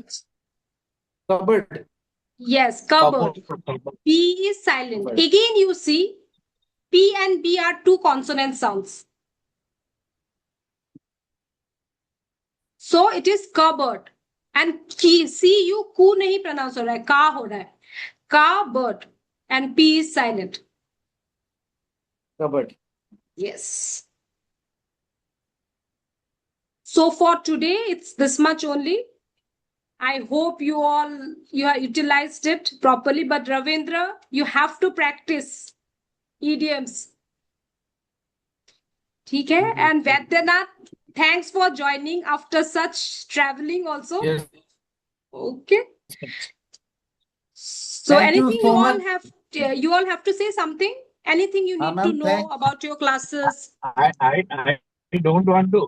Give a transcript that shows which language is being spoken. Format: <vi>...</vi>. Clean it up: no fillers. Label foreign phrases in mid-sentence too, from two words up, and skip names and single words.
<en>Cupboard. Yes, cupboard. P is silent. Cupboard. Again, you see, P and B are two consonant sounds. So it is cupboard.</en> <hi>And CU कू नहीं pronounce हो रहा है, का हो रहा है.</hi> <en>Cupboard. And P is silent. Cupboard. Yes. So for today, it's this much only. I hope you have utilized it properly. But Ravindra, you have to practice idioms.</en> <hi>ठीक है?</hi> <en>And Vaidyanath, thanks for joining after such traveling also. Yes. Okay. So Thank you anything so you all much. have, you all have to say something? Anything you need to ma'am, know thank- about your classes? I don't want to.</en>